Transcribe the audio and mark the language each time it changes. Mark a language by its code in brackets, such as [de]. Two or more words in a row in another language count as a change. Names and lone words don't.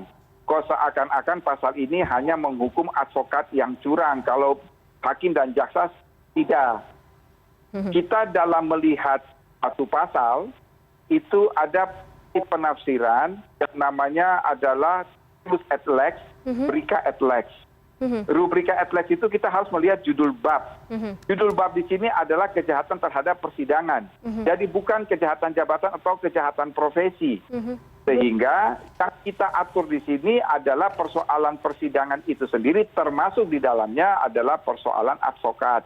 [id] Kok seakan-akan pasal ini hanya menghukum advokat yang curang, kalau hakim dan jaksa tidak. Kita dalam melihat satu pasal, itu ada penafsiran yang namanya adalah [la] rubrika et lex, rubrika et lex. Rubrika et lex [id] itu kita harus melihat judul bab. Judul bab di sini adalah kejahatan terhadap persidangan. Jadi bukan kejahatan jabatan atau kejahatan profesi. Sehingga yang kita atur di sini adalah persoalan persidangan itu sendiri, termasuk di dalamnya adalah persoalan advokat.